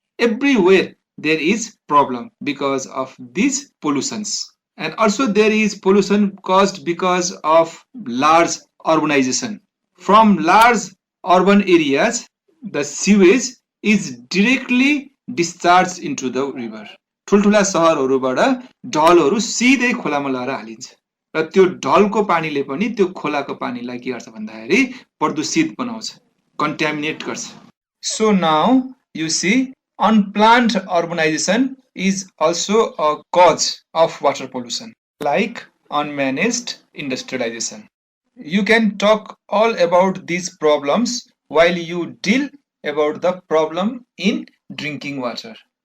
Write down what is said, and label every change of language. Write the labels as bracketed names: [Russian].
[English] Everywhere there is problem because of these pollutions. And also there is pollution caused because of large urbanization. From large urban areas, the sewage is directly discharged into the river. [Nepali] ठुल्ठुला सहरहरूबाट ढलहरू सिधै खोलामा लगेर हालिन्छ र त्यो ढलको पानीले पनि त्यो खोलाको पानीलाई के गर्छ भन्दाखेरि प्रदूषित बनाउँछ, कन्टामिनेट गर्छ. [English] So now you see unplanned urbanization is also a cause of water pollution, like unmanaged industrialization. You can talk all about these problems while you deal about the problem in drinking water.